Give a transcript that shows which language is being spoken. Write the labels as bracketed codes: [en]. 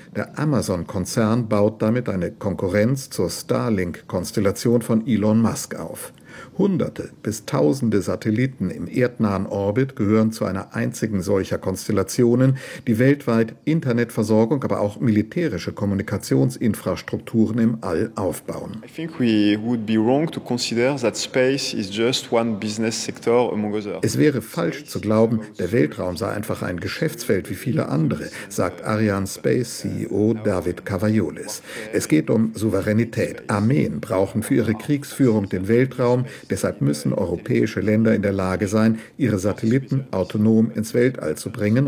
[de] Der Amazon-Konzern baut damit eine Konkurrenz zur Starlink-Konstellation von Elon Musk auf. Hunderte bis tausende Satelliten im erdnahen Orbit gehören zu einer einzigen solcher Konstellationen, die weltweit Internetversorgung, aber auch militärische Kommunikationsinfrastrukturen im All aufbauen. [en] I think we would be wrong to consider that space is just one business sector among others. [de] Es wäre falsch zu glauben, der Weltraum sei einfach ein Geschäftsfeld wie viele andere, sagt Ariane Space CEO David Cavaiolis. Es geht um Souveränität. Armeen brauchen für ihre Kriegsführung den Weltraum. Deshalb müssen europäische Länder in der Lage sein, ihre Satelliten autonom ins Weltall zu bringen.